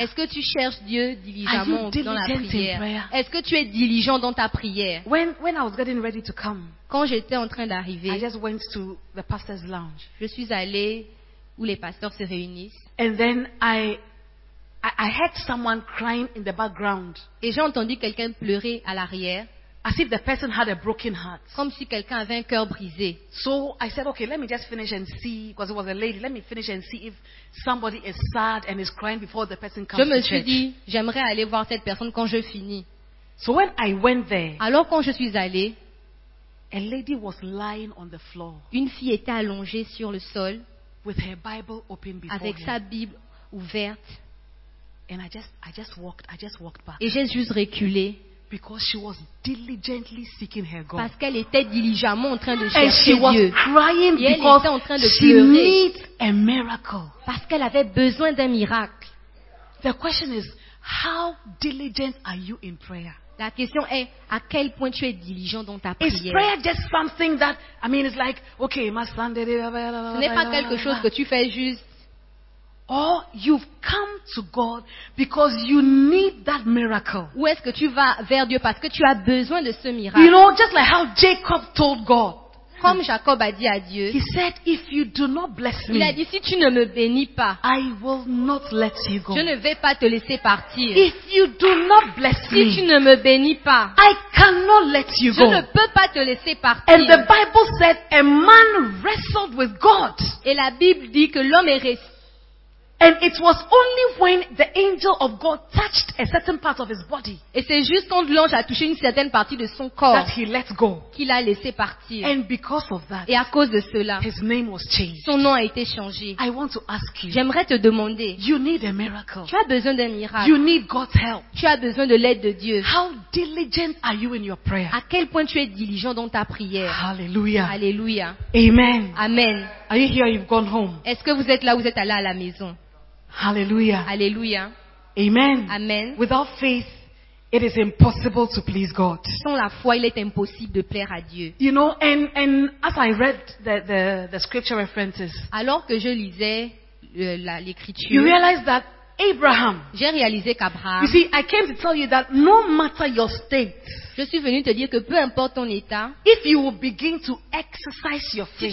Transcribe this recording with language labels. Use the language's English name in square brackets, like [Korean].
[French] Est-ce que tu cherches Dieu diligemment dans la prière? [English] Prayer? [French] Est-ce que tu es diligent dans ta prière? [English] When I was getting ready to come, [French] quand j'étais en train d'arriver, [English] I just went to the pastor's lounge. [French] Je suis allée où les pasteurs se réunissent. [English] And then I heard someone crying in the background. [French] Et j'ai entendu quelqu'un pleurer à l'arrière. [English] As if the person had a broken heart. [French] Comme si quelqu'un avait un cœur brisé. [English] So I said, okay, let me just finish and see, because it was a lady. Let me finish and see if somebody is sad and is crying before the person comes to church. [French] Je me suis dit, j'aimerais aller voir cette personne quand je finis. [English] So when I went there, [French] alors quand je suis allée, [English] a lady was lying on the floor. [French] Une fille était allongée sur le sol, [English] with her Bible open before [French] avec [English] her. [French] Sa Bible ouverte. And I just walked back. Et j'ai juste reculé. [English] Because she was diligently seeking her God. [French] Parce qu'elle était diligemment en train de chercher [English] Dieu. And she was crying because [French] en train de [English] she needs a miracle. [French] Parce qu'elle avait besoin d'un miracle. [English] The question is, how diligent are you in prayer? [French] La question est, à quel point tu es diligent dans ta prière? [English] Is prayer just something that, I mean, it's like, okay, my son, [French] ce n'est pas quelque chose que tu fais juste. [English] Or you've come to God because you need that miracle. [French] Où est-ce que tu vas vers Dieu parce que tu as besoin de ce miracle? [English] You know, just like how Jacob told God. [French] Comme Jacob a dit à Dieu. [English] He said, "If you do not bless me, [French] il a dit, si tu ne me bénis pas, [English] I will not let you go. [French] Je ne vais pas te laisser partir. [English] If you do not bless [French] si [English] me, [French] tu ne me bénis pas, [English] I cannot let you [French] je [English] go. [French] Ne peux pas te laisser partir. [English] And the Bible said, a man wrestled with God. [French] Et la Bible dit que l'homme est resté. [English] And it was only when the angel of God touched a certain part of his body. [French] Et c'est juste quand l'ange a touché une certaine partie de son corps. [English] That he let go. [French] Qu'il a laissé partir. [English] And because of that. [French] Et à cause de cela. [English] His name was changed. [French] Son nom a été changé. [English] I want to ask you. [French] J'aimerais te demander. [English] You need a miracle. [French] Tu as besoin d'un miracle. [English] You need God's help. [French] Tu as besoin de l'aide de Dieu. [English] How diligent are you in your prayer? [French] À quel point tu es diligent dans ta prière? Hallelujah. Hallelujah. Amen. Amen. [English] Are you here? You've gone home. [French] Est-ce que vous êtes là? Vous êtes allé à la maison? Hallelujah. Hallelujah. Amen. Amen. [English] Without faith, it is impossible to please God. [French] Sans la foi, il est impossible de plaire à Dieu. [English] You know, and as I read the scripture references, [French] alors que je lisais l'écriture, [English] you realize that Abraham. [French] J'ai réalisé qu'Abraham. [English] You see, I came to tell you that no matter your state. [French] Je suis venu te dire que peu importe ton état. [English] If you will begin to exercise your faith.